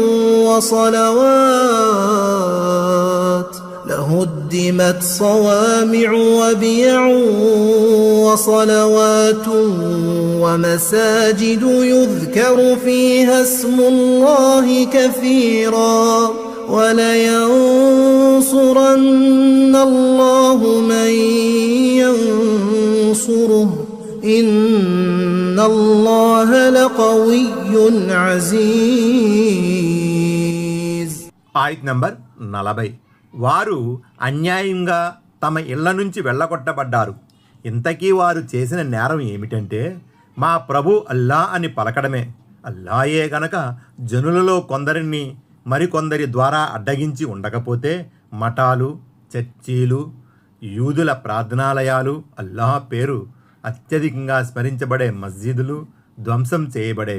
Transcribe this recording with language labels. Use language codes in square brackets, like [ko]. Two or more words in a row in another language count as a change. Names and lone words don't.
[ar] وصلوات ومساجد يذكر فيها اسم الله كثيرا ولينصرن الله من ينصره إن الله لقوي عزيز. [te] ఆయత్ నంబర్ 40. వారు అన్యాయంగా తమ ఇళ్ల నుంచి వెళ్ళగొట్టబడ్డారు. ఇంతకీ వారు చేసిన నేరం ఏమిటంటే మా ప్రభు అల్లా అని పలకడమే. అల్లాయే గనక జనులలో కొందరిని మరికొందరి ద్వారా అడ్డగించి ఉండకపోతే మఠాలు, చర్చీలు, యూదుల ప్రార్థనాలయాలు, అల్లాహ్ పేరు అత్యధికంగా స్మరించబడే మస్జిదులు ధ్వంసం చేయబడేవి.